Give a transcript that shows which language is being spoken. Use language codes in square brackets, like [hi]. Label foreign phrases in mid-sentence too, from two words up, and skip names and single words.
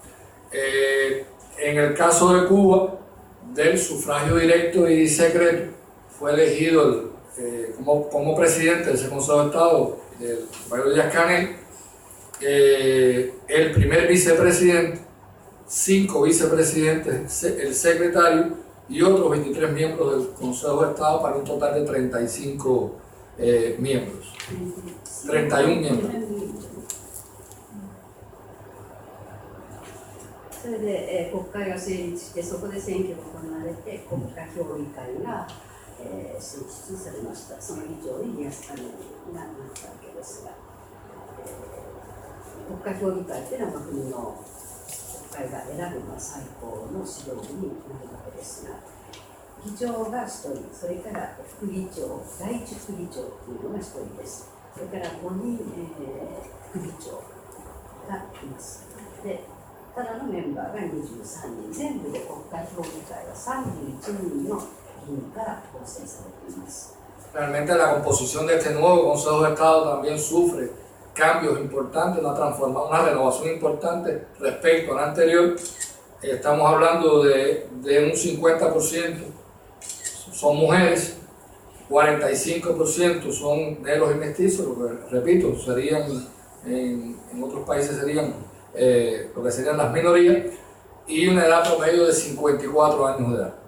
[es] En el caso de Cuba, del sufragio directo y secreto, fue elegido como presidente de ese Consejo de Estado, el Rafael Díaz-Canel, el primer vicepresidente, 5 vicepresidentes, el secretario y otros 23 miembros del Consejo de Estado para un total de 35 miembros. 31 miembros. [ja] それで、国会が成立して、そこで選挙が行われて、国家評議会が、選出されました。その議長にディアスカネルがなったわけですが、国家評議会というのは国の国会が選ぶ最高の指導部になるわけですが、議長が1人、それから副議長、第一副議長というのが1人です。それから5人、副議長がいます。で、ただのメンバーが23人、全部で国家評議会は31人の議員から構成されています。 [es] Realmente la composición de este nuevo Consejo de Estado también sufre cambios importantes, una renovación importante respecto al anterior. Estamos hablando de un 50% son mujeres, 45% son negros y mestizos, lo que repito, serían en otros países serían lo que serían las minorías, y una edad promedio de 54 años de edad.